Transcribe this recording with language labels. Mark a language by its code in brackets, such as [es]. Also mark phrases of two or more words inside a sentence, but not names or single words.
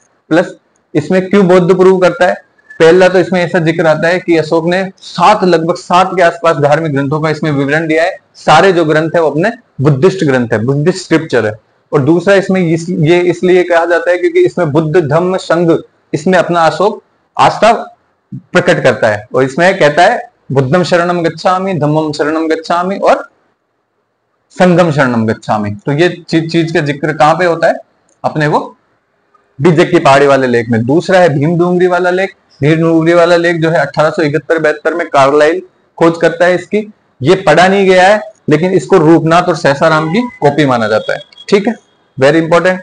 [hi] प्लस इसमें क्यों बौद्ध प्रूव करता है, पहला तो इसमें ऐसा जिक्र आता है कि अशोक ने लगभग 7 के आसपास धार्मिक ग्रंथों का इसमें विवरण दिया है। सारे जो ग्रंथ है वो अपने बुद्धिस्ट ग्रंथ है, [en] Buddhist scripture [hi] है। और दूसरा इसमें ये इसलिए कहा जाता है क्योंकि इसमें बुद्ध धम्म संघ, इसमें अपना अशोक आस्था प्रकट करता है, और इसमें कहता है [pi] बुद्धम शरणम गच्छामि, धम्मम शरणम गच्छामि और संघम शरणम गच्छामि। [hi] तो ये चीज का जिक्र कहां पे होता है, अपने को बीजे की पहाड़ी वाले लेख में। दूसरा है भीम डूंगरी वाला लेख। भीम डूंगरी वाला लेख जो है 1871-72 में कार्लाइल खोज करता है इसकी। ये पढ़ा नहीं गया है, लेकिन इसको रूपनाथ और सहसाराम की कॉपी माना जाता है, ठीक है, [en] very important.